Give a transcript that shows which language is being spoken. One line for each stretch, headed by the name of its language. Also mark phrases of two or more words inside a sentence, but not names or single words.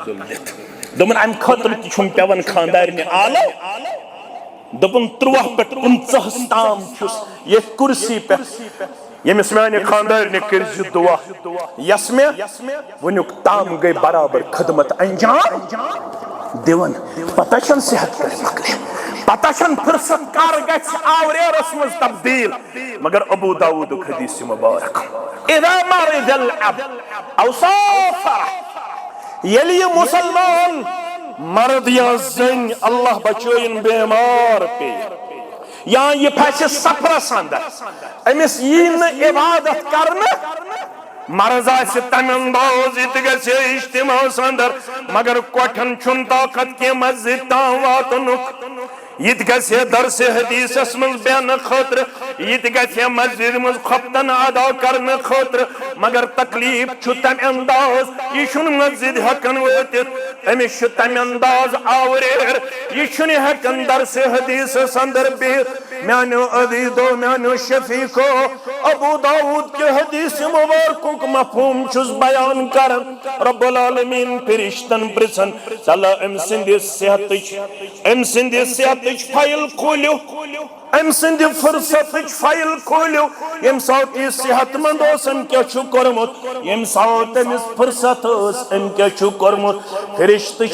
Kashmiri: تُلِتھ دوٚپُن امہِ خٲطرٕ تہِ چھُم پٮ۪وان خاندارنہِ آلو دوٚپُن 13 پٮ۪ٹھ 15 تام چھُس یتھ کرسی پٮ۪ٹھ ییٚمِس میانہِ خاندارنہِ کٔرزِ دعا یس مےٚ وٕنیُک تام گٔے برابر خدمت انجام دِوان پتہ چھَنہٕ صحت کر مۄکلہِ پتہ چھَنہٕ فرصت کر گژھِ آوریرس منٛز تبدیل مگر ابو داؤدُک حدیث مبارک
Arabic: اذا مرض العبد او سافر
Kashmiri: ییٚلہِ یہِ مُسلمان مرد یا زٔنۍ اللہ بچٲیِن بیمار پیٚیہِ یا یہ پھسہِ سفرس اندر أمِس یی نہٕ عبادت کرنہٕ مرض آسہِ تمہِ انداز یہِ تہِ گژھِ اجتماعس اندر مگر کۄٹھٮ۪ن چھُنہٕ طاقت کینٛہہ مسجد تام واتنُک یہ تہِ گژھِ درسِ حدیثس منٛز بیٚہنہٕ خٲطرٕ یہ تہِ گژھِ مسجد منٛز خۄفتن ادا کرنہٕ خٲطرٕ مگر تکلیف چھُ تمہِ انداز یہِ چھُنہٕ مسجد ہٮ۪کان وٲتِتھ أمِس چھُ تمہِ انداز آوریر یہِ چھُنہٕ ہٮ۪کان درسِ حدیثس اندر بِہِتھ میانیو عزیزو میانیو شفیقو ابو داؤد کے حدیث مبارکُک مفہوم چھُس بیان کران رب العالمین فرشتن پرژھان چلو أمۍ سٕنٛدِ صحتٕچ فایل کھوٗلِو أمۍ سٕنٛدِ فرصتٕچ فایل کھوٗلِو ییٚمہِ ساتہٕ یہِ صحت مند اوس أمۍ کیٛاہ چھُ کوٚرمُت ییٚمہِ ساتہٕ أمِس فرصت ٲس أمۍ کیٛاہ چھُ کوٚرمُت فرشتہٕ